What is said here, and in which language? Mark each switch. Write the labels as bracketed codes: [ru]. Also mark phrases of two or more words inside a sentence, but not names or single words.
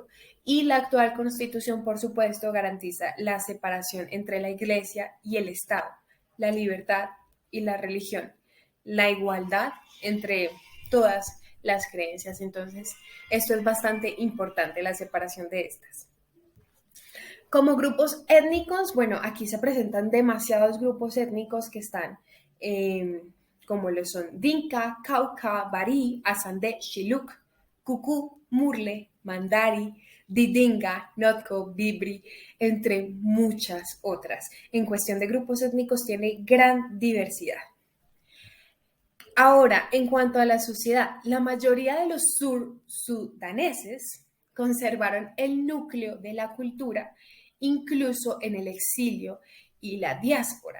[es] Y la actual constitución, por supuesto, garantiza la separación entre la Iglesia y el Estado, la libertad y la religión, la igualdad entre todas las creencias. Entonces, esto es bastante importante, la separación de estas. Como grupos étnicos, bueno, aquí se presentan demasiados grupos étnicos que están, como lo son Dinka, Cauca, Bari, Asande, Shiluk, Kuku, Murle, Mandari, Didinga, Notco, Bibri, entre muchas otras. En cuestión de grupos étnicos tiene gran diversidad. Ahora, en cuanto a la sociedad, la mayoría de los sudaneses conservaron el núcleo de la cultura, incluso en el exilio y la diáspora.